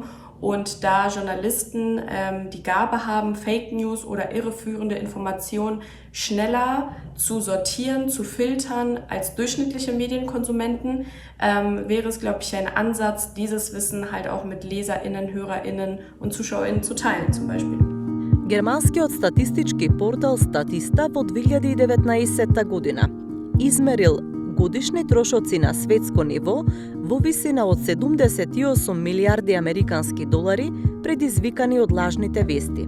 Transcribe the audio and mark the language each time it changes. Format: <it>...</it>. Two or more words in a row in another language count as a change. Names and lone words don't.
<de>Und da Journalisten die Gabe haben,</de> <en>Fake News</en> <de>oder irreführende Informationen schneller zu sortieren, zu filtern als durchschnittliche Medienkonsumenten, wäre es, glaube ich, ein Ansatz, dieses Wissen halt auch mit LeserInnen, HörerInnen und ZuschauerInnen zu teilen zum Beispiel.</de> <mk>Германскиот статистички портал Статиста во 2019 година измерил годишни трошоци на светско ниво во висина од 78 милиарди американски долари предизвикани од лажните вести.</mk>